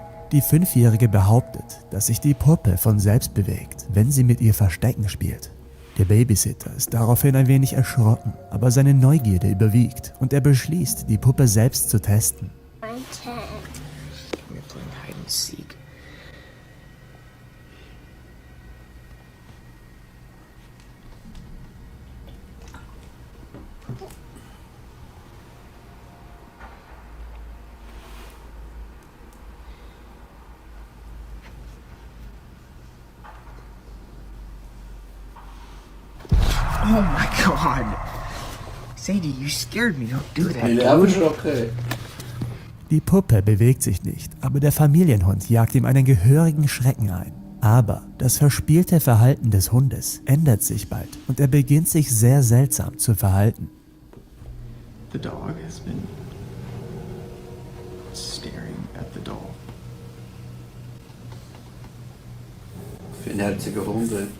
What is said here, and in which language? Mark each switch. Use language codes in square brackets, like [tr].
[de] Die 5-Jährige behauptet, dass sich die Puppe von selbst bewegt, wenn sie mit ihr Verstecken spielt. Der Babysitter ist daraufhin ein wenig erschrocken, aber seine Neugierde überwiegt und er beschließt, die Puppe selbst zu testen. [en] I'm 10. We're playing hide and seek. Oh my god! Sadie, you scared me. Don't do that. [de] Ich bin auch erschrocken. Die Puppe bewegt sich nicht, aber der Familienhund jagt ihm einen gehörigen Schrecken ein. Aber das verspielte Verhalten des Hundes ändert sich bald und er beginnt sich sehr seltsam zu verhalten. [en] The dog has been staring at the doll. [de] Für einen herzigen Hund.